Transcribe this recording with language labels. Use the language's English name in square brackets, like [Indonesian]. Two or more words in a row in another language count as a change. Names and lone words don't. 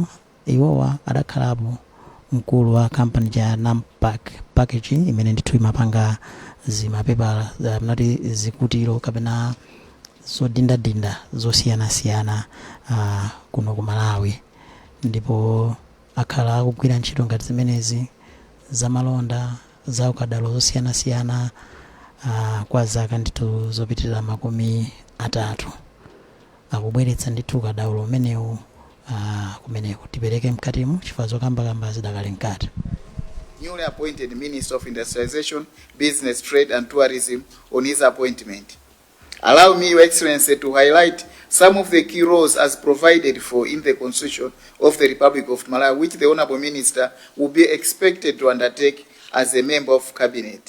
[Nyanja] Iwowa adakhalapo mkulu wa kampani ya Nampak Packaging imene ndithu imapanga zimapepala mnati zikutiro kapena zodindadinda zosiyanasiyana kuno ku Malawi, ndipo akhala akugwira ntchito ngati zimenezi za malonda za ukadaulo zosiyanasiyana kwa zaka ndithu zopitirira makumi atatu. Akubweretsa ndithu ukadaulo umenewu kumeneko tipereke mkatimu chifukwa zokambakamba zidakali mkati. [English] Newly appointed Minister of Industrialization, Business, Trade and Tourism on his appointment. Allow me, Your Excellency, to highlight some of the key roles as provided for in the Constitution of the Republic of Malawi, which the Honourable Minister will be expected to undertake as a member of Cabinet.